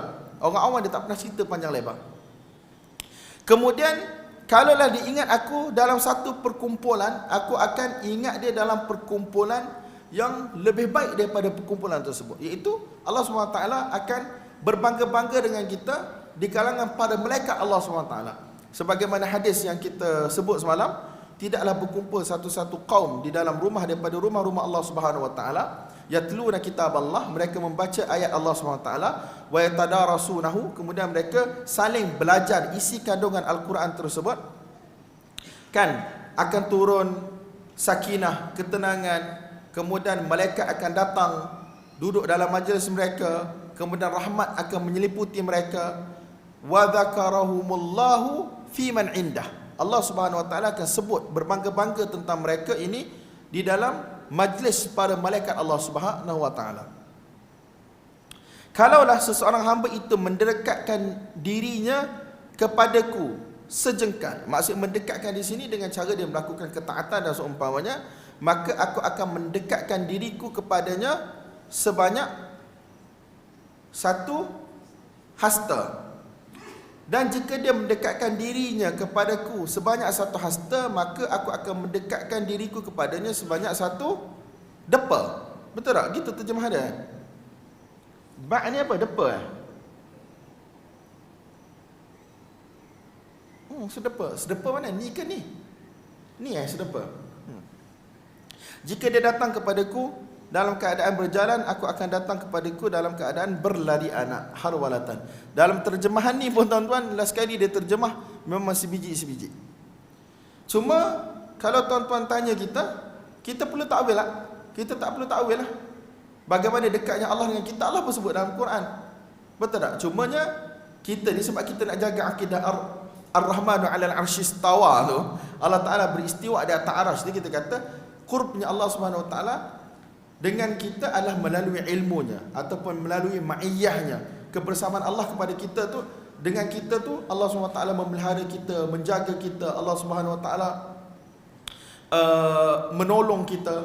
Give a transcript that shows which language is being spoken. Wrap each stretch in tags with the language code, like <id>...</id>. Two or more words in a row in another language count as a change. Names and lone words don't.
<ms>Orang awam dia tak pernah cerita panjang lebar. Kemudian kalaulah dia ingat aku dalam satu perkumpulan, aku akan ingat dia dalam perkumpulan yang lebih baik daripada perkumpulan tersebut, iaitu Allah SWT akan berbangga-bangga dengan kita di kalangan para malaikat Allah SWT. Sebagaimana hadis yang kita sebut semalam, tidaklah berkumpul satu-satu kaum di dalam rumah daripada rumah-rumah</ms> <ar>الله سبحانه وتعالى, يتلون كتاب الله,</ar> <ms>mereka membaca ayat</ms> <ar>الله سبحانه وتعالى, ويتدارسونه,</ar> <ms>kemudian mereka saling belajar isi kandungan Al-Quran tersebut, kan akan turun sakinah, ketenangan, kemudian malaikat akan datang duduk dalam majlis mereka, kemudian rahmat akan menyeliputi mereka,</ms> <ar>وذكرهم الله فيمن عنده. الله سبحانه وتعالى</ar> <ms>akan sebut berbangga-bangga tentang mereka ini di dalam majlis para malaikat</ms> <ar>الله سبحانه وتعالى.</ar> <ms>Kalaulah seseorang hamba itu mendekatkan dirinya kepadaku sejengkal, maksud mendekatkan di sini dengan cara dia melakukan ketaatan dan seumpamanya, maka aku akan mendekatkan diriku kepadanya sebanyak satu hasta. Dan jika dia mendekatkan dirinya kepadaku sebanyak satu hasta, maka aku akan mendekatkan diriku kepadanya sebanyak satu depa. Betul tak? Gitu terjemah dia. Ba' ni apa? Depa. Sedepa. Sedepa mana? Ni ke ni? Ni sedepa. Jika dia datang kepadaku dalam keadaan berjalan, aku akan datang kepadaku dalam keadaan berlari anak, harwalatan. Dalam terjemahan ni pun tuan-tuan, last kali dia terjemah memang sebiji-sebiji. Cuma kalau tuan-tuan tanya kita, kita perlu takwil lah. Kita tak perlu takwil lah. Bagaimana dekatnya Allah dengan kita, Allah pun sebut dalam Quran. Betul tak? Cumanya kita ni sebab kita nak jaga akidah</ms> <ar>الرحمن على العرش استوى</ar> <ms>tu,</ms> <ar>الله تعالى</ar> <ms>beristiwa di atas arasy. Jadi kita kata qurbnya</ms> <ar>الله سبحانه وتعالى</ar> <ms>dengan kita adalah melalui ilmunya ataupun melalui ma'iyyahnya. Kebersamaan Allah kepada kita tu, dengan kita tu, Allah SWT memelihara kita, menjaga kita, Allah SWT menolong kita.</ms>